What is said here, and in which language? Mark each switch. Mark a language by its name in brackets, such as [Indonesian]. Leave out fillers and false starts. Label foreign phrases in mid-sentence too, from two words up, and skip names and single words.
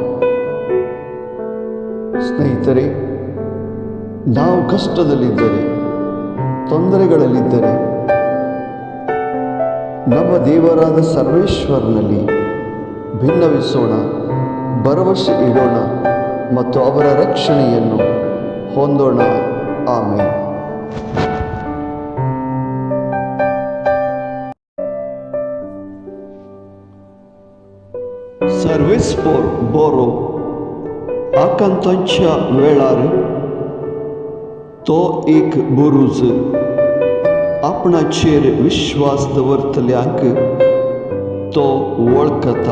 [Kannada] ಸ್ನೇಹಿತರೆ, ನಾವು ಕಷ್ಟದಲ್ಲಿದ್ದರೆ, ತೊಂದರೆಗಳಲ್ಲಿದ್ದರೆ ನಮ್ಮ ದೇವರಾದ ಸರ್ವೇಶ್ವರನಲ್ಲಿ ಭಿನ್ನವಿಸೋಣ, ಭರವಸೆ ಇಡೋಣ ಮತ್ತು ಅವರ ರಕ್ಷಣೆಯನ್ನು ಹೊಂದೋಣ. [Konkani] ಆಮೇಲೆ [English] service for [Konkani] बोरो आकांतांच्या वेळार तो एक बुरूज आपणाचेर विश्वास दवरतल्यांक तो वळखता.